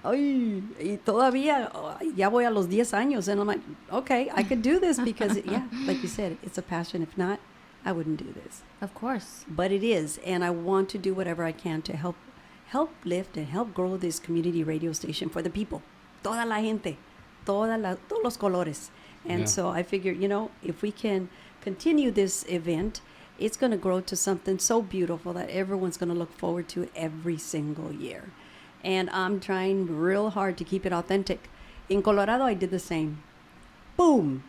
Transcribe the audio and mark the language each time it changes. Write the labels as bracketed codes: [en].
[es] Ay, y todavía, ya voy a los 10 años, [en] and I'm like, okay, I could do this because, yeah, like you said, it's a passion. If not, I wouldn't do this. Of course. But it is, and I want to do whatever I can to help lift and help grow this community radio station for the people. [es] Toda la gente, todos los colores. [en] And Yeah. so I figured, if we can continue this event, it's going to grow to something so beautiful that everyone's going to look forward to every single year. And I'm trying real hard to keep it authentic. In Colorado, I did the same. Boom!